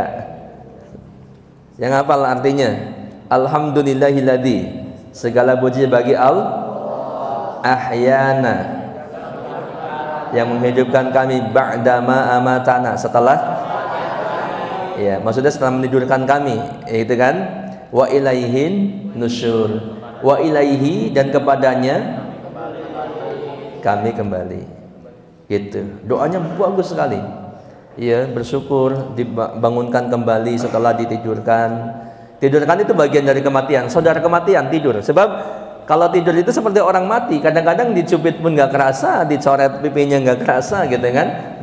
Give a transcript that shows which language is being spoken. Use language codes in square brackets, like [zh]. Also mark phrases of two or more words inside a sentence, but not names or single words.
[id] Yang hafal artinya alhamdulillahilladzi, segala puji bagi ahyana, yang menghidupkan kami, [ar] بعدما أماتنا, [id] setelah ya, maksudnya setelah menidurkan kami, itu kan, [ar] وإليه النشور وإليه, [id] dan kepadanya kami kembali. Gitu. Doanya bagus sekali. Ya, bersyukur dibangunkan kembali setelah ditidurkan. Tidurkan itu bagian dari kematian. Saudara kematian tidur. Sebab kalau tidur itu seperti orang mati. Kadang-kadang dicubit pun nggak kerasa, dicoret pipinya nggak kerasa, gitu kan?